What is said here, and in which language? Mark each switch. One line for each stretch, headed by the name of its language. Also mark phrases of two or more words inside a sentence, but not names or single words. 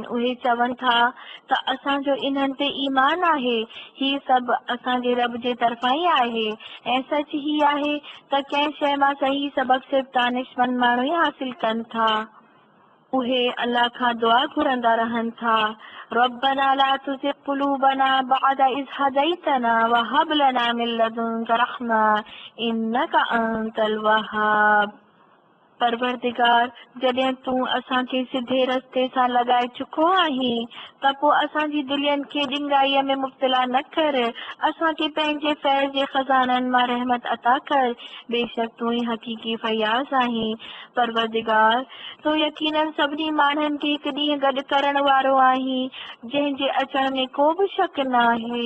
Sindhi: उहे चवनि था त असांजो इन्हनि ते ईमान आहे, ही सभु असांजे रब जे तरफ़ां ई आहे ऐं सच ही आहे त कंहिं शइ मां सही सबक़ सिर्फ़ दानिशमंद माण्हू ई हासिल कनि था। उहे अल्लाह खां दुआ घुरंदा रहनि था,
Arabic: ربنا لا تزغ قلوبنا بعد إذ هديتنا وهب لنا من لدنك رحمة إنك أنت الوهاب.
Sindhi: परवरदिगार, जॾहिं तूं असांखे सिधे रस्ते सां लॻाए चुको आहीं त पोइ असांजी दिलनि खे ॾिंगाईअ में मुब्तला न कर। असांखे पंहिंजे फैज़ जे खज़ाननि मां रहमत अता कर। बेशक तूं ई हक़ीक़ी फयाज़ आहीं। परवरदिगार, तूं यकीनन सभिनी माण्हुनि खे हिकु ॾींहुं गॾु करण वारो आहीं जंहिंजे अचण में को बि शक न आहे।